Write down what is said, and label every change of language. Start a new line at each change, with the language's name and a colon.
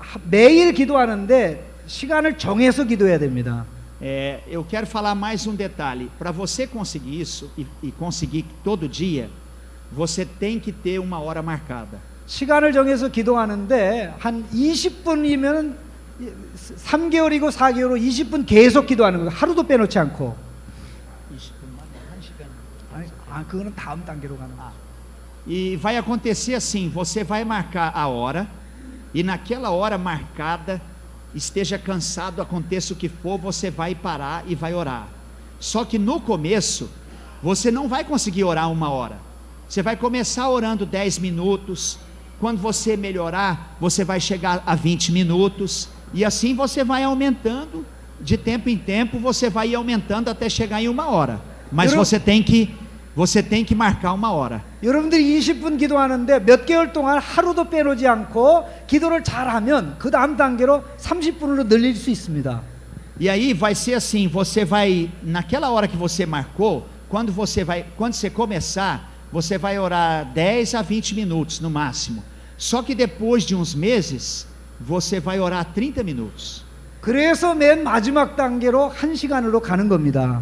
Korean: 매일 기도하는데 시간을 정해서 기도해야 됩니다.
Portuguese: Eu quero falar mais um detalhe. Para você conseguir isso e conseguir todo dia, você tem que ter 1 hora marcada.
Korean: 시간을 정해서 기도하는데 한 20분이면 3개월이고 4개월로 20분 계속 기도하는 거예요. 하루도 빼놓지 않고. 20분만 1시간. 아니, 그거는 다음 단계로 가는 거예요.
Portuguese: E vai acontecer assim, você vai marcar a hora, e naquela hora marcada, esteja cansado, aconteça o que for, você vai parar e vai orar. Só que no começo, você não vai conseguir orar 1 hora. Você vai começar orando 10 minutos, quando você melhorar, você vai chegar a 20 minutos, e assim você vai aumentando, de tempo em tempo, você vai aumentando até chegar em 1 hora. Mas você tem que marcar 1 hora.
Korean: 여러분들이 20분 기도하는데 몇 개월 동안 하루도 빼놓지 않고 기도를 잘하면 그 다음 단계로 30분으로 늘릴 수 있습니다.
Portuguese: E aí vai ser assim, você vai, naquela hora que você marcou, quando você começar, você vai orar 10 a 20 minutos no máximo. Só que depois de uns meses, você vai orar 30 minutos.
Korean: 그래서 맨 마지막 단계로 1시간으로 가는 겁니다.